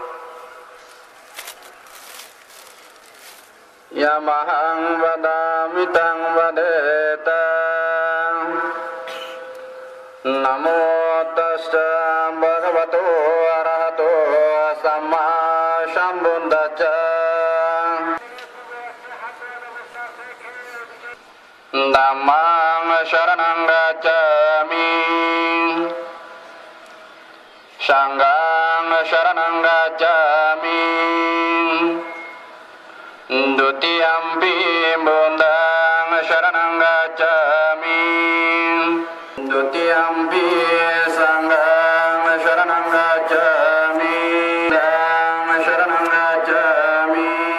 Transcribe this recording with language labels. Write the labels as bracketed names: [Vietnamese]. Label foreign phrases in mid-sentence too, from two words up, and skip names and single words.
[Pali] ইয়ামাহাং বদামিতাং বদেতাং নমো তাস্সা ভগবতো অরহতো সাম্মা সম্বুদ্ধাচ্ছা। Dhammang sharanang gacchami Sanghang sharanang gacchami Dutiyampi buddhang sharanang gacchami Dutiyampi sanghang sharanang gacchami Buddhang sharanang gacchami